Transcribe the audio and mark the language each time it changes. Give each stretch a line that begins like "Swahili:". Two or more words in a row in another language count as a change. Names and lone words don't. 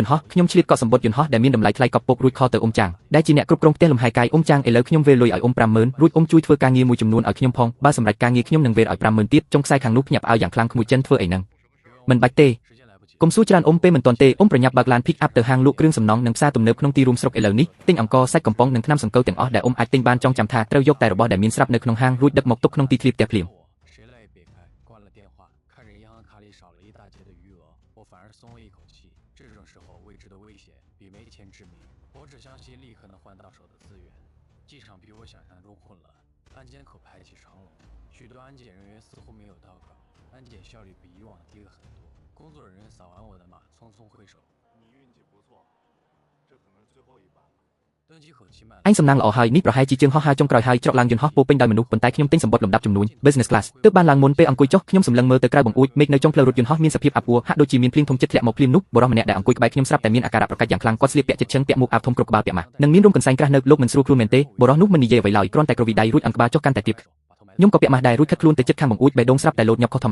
Khmer: ន្តហោះខ្ញុំឆ្លៀតកក់សម្បត្តិយន្តហោះដែលមានតម្លៃថ្លៃកប់ពុករួចខទៅអ៊ំចាងដែលជាអ្នកគ្រប់គ្រងផ្ទះលំហែកាយអ៊ំចាងឥឡូវខ្ញុំវេលុយឲ្យអ៊ំ50000រួចអ៊ំជួយធ្វើការងារមួយចំនួនឲ្យខ្ញុំផងបើសម្រេចការងារខ្ញុំនឹងវេលឲ្យ50000ទៀតចុងខ្សែខាងនោះភ្ញាក់ផ្អើលយ៉ាងខ្លាំងក្មួយចិនធ្វើអីហ្នឹងមិនបាច់ទេកុំសួរច្រើនអ៊ំពេលមិនទាន់ទេអ៊ំប្រញាប់បើកឡាន
English: pick up
Khmer: ទៅហាងលក់គ្រឿងសំណង់និងផ្សារទំនើបក្នុងទីរួមស្រុកឥឡូវនេះទិញអង្ករសាច់កំប៉ុងនិងថ្នាំសង្កូវទាំងអស់ដែលអ៊ំអាចទិញបានចង់ចាំថាត្រូវយកតែរបស់ដែលមានស្រាប់នៅក្នុងហាងរួចដឹកមកទុកក្នុងទីធ្លាផ្ទះភ្លាម
Chinese: 我只相信立刻能换到手的资源。机场比我想象中混乱，安检口排起长龙，许多安检人员似乎没有到岗，安检效率比以往低了很多。工作人员扫完我的码，匆匆挥手：“ 你运气不错，这可能是最后一班了。” anh
Khmer: សំណាងល្អហើយនេះប្រហែលជាជើងហោះហើរចុងក្រោយហើយច្រកឡើងយន្តហោះពោពេញដោយមនុស្សប៉ុន្តែខ្ញុំទិញសម្បត្តិលំដាប់ចំនួន
English: business class
Khmer: ទើបបានឡើងមុនពេលអង្គុយចុះខ្ញុំសម្លឹងមើលទៅក្រៅបង្អួចមេឃនៅចុងផ្លូវរថយន្តហោះមានសភាពអាប់អួរហាក់ដូចជាមានភ្លៀងធំចិត្តធ្លាក់មកភ្លាមនោះបុរសម្នាក់ដែលអង្គុយក្បែរខ្ញុំស្រាប់តែមានអាការៈប្រកាច់យ៉ាងខ្លាំងគាត់ស្លៀកពាក់ជិតឈឹងពាក់មួកអាវធំគ្រប់ក្បាលពាក់ម៉ាស់និងមានរោមកន្សែងក្រាស់នៅលោកមិនស្រួលខ្លួនមែនទេបុរសនោះមិននិយាយអ្វីឡើយគ្រាន់តែក្រវីដៃរួចអង្គក្បាលចុះកាន់តែទៀតខ្ញុំក៏ពាក់ម៉ាស់ដែររួចខិតខ្លួនទៅជិតខាងបង្អួចបេះដូងស្រាប់តែលោតញាប់ខុសធម្ម